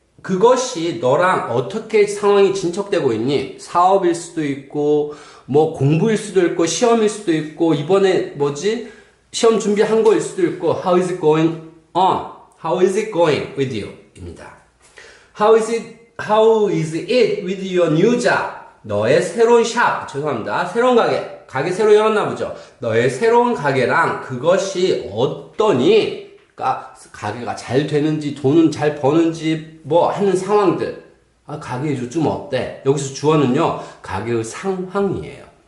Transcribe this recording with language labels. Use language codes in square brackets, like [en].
[ko] 그것이 너랑 어떻게 상황이 진척되고 있니? 사업일 수도 있고 뭐 공부일 수도 있고 시험일 수도 있고 이번에 시험 준비한 거일 수도 있고 [en] How is it going on? How is it going with you? 입니다. How is it with your new job? [ko] 너의 새로운 죄송합니다. 새로운 가게 새로 열었나 보죠. 너의 새로운 가게랑 그것이 어떠니? 가게가 잘 되는지, 돈은 잘 버는지, 하는 상황들. 가게 요즘 어때? 여기서 주어는요, 가게의 상황이에요.